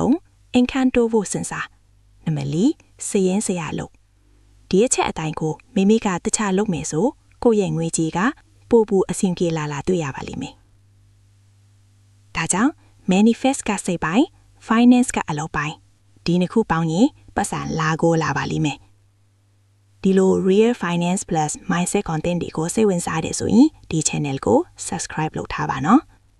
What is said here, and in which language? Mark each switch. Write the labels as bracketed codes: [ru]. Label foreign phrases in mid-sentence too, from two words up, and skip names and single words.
[my] 3income တိုးဖို့စဉ်းစား။နံပါတ်4စည်ရင်းစရာလုပ်။ဒီအချက်အတိုင်းကိုမိမိကတခြားလုပ်မယ်ဆိုကိုယ့်ရဲ့ငွေကြေးကပို့ပူအဆင်ပြေလာတွေ့ရပါလိမ့်မယ်။ဒါကြောင့် manifest ကစိတ်ပိုင်း finance ကအလုပ်ပိုင်းဒီနှစ်ခုပေါင်းရင်ပတ်စံလာပါလိမ့်မယ်။ဒီလို [en] real finance plus mindset content [my] တွေကိုစိတ်ဝင်စားတယ်ဆိုရင်ဒီ channel ကို subscribe လုပ်ထားပါနော်။